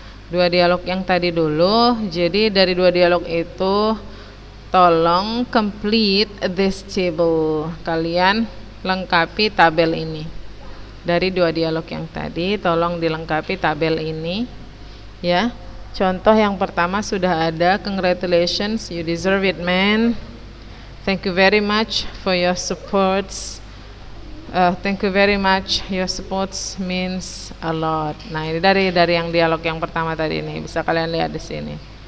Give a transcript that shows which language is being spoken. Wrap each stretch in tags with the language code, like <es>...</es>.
<id>2 dialog yang tadi dulu. Jadi dari 2 dialog itu, tolong</id> <en>complete this table.</en> <id>Kalian lengkapi tabel ini. Dari 2 dialog yang tadi, tolong dilengkapi tabel ini ya. Contoh yang pertama sudah ada.</id> <en>Congratulations, you deserve it, man. Thank you very much for your supports. Thank you very much, your supports means a lot.</en> <id>Nah, ini dari yang dialog yang pertama tadi ini, bisa kalian lihat di sini.</id>